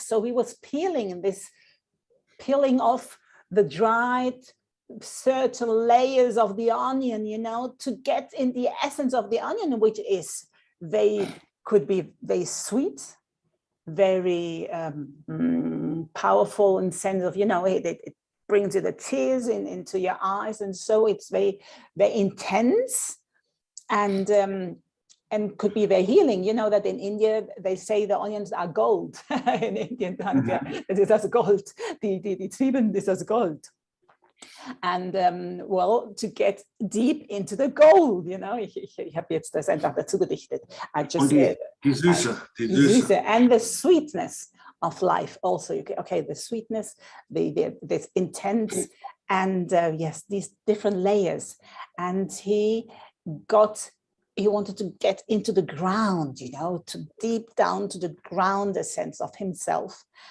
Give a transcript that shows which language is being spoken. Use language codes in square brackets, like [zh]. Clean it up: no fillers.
[en] So he was peeling off the dried certain layers of the onion, you know, to get in the essence of the onion, which is could be very sweet, very powerful in sense of, you know, it brings you the tears into your eyes, and so it's very, very intense, and could be very healing. You know that in India they say the onions are gold. In Indian country, this is gold. [de] Die Zwiebeln, [en] this is gold. And well, to get deep into the gold, you know, [de] ich habe jetzt das einfach dazu gedichtet. [en] I just [de] die Süße, die Süße [en] and the sweetness of life also. Okay, the sweetness, this intense, and yes, these different layers. And he wanted to get into the ground, you know, to deep down to the ground, a sense of himself.